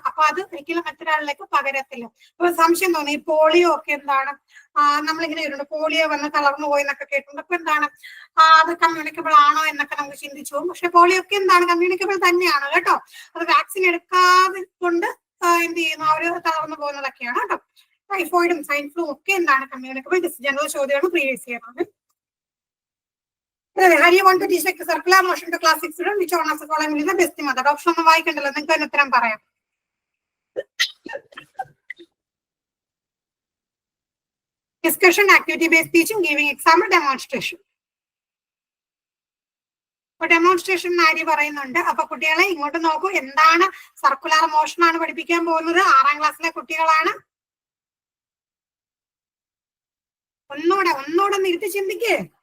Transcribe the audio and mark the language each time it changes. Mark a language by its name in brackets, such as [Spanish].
[Malayalam] അപ്പൊ അത് ഒരിക്കലും മറ്റൊരാളിലേക്ക് പകരത്തില്ല. അപ്പൊ സംശയം തോന്നി ഈ പോളിയോ ഒക്കെ എന്താണ്, നമ്മളിങ്ങനെ കേട്ടിട്ടുണ്ട് പോളിയോ വന്ന് തളർന്നു പോയി എന്നൊക്കെ കേട്ടിട്ടുണ്ട്. അപ്പൊ എന്താണ് അത് കമ്മ്യൂണിക്കബിൾ ആണോ എന്നൊക്കെ നമുക്ക് ചിന്തിച്ചു പോകും. പക്ഷെ പോളിയോ ഒക്കെ എന്താണ് കമ്മ്യൂണിക്കബിൾ തന്നെയാണ് കേട്ടോ. അത് വാക്സിൻ എടുക്കാതെ കൊണ്ട് എന്ത് ചെയ്യുന്നു, അവര് തളർന്നു പോകുന്നതൊക്കെയാണ് കേട്ടോ. ടൈഫോയിഡും സ്വൈൻ ഫ്ലൂ ഒക്കെ എന്താണ് കമ്മ്യൂണിക്കബിൾ ഡിസീസ്. ജനറൽ ചോദ്യമാണ് പ്രീവിയസ് ഇയർ ആണ്. [English] How do you want to teach like circular motion to class 6 student? Which one of the following is the best method? [Malayalam] Option ഒന്നും വായിക്കണ്ടല്ലോ, നിങ്ങൾക്ക് തന്നെ ഉത്തരം പറയാം. [English] Discussion, activity based teaching, giving example, demonstration. [Malayalam] അപ്പൊ demonstration ആര് പറയുന്നുണ്ട്. അപ്പൊ കുട്ടികളെ ഇങ്ങോട്ട് നോക്കൂ, എന്താണ് സർക്കുലർ മോഷൻ ആണ് പഠിപ്പിക്കാൻ പോകുന്നത്. 6ാം ക്ലാസ്സിലെ കുട്ടികളാണ്. ഒന്നുകൂടെ ഇരുത്തി ചിന്തിക്കേ.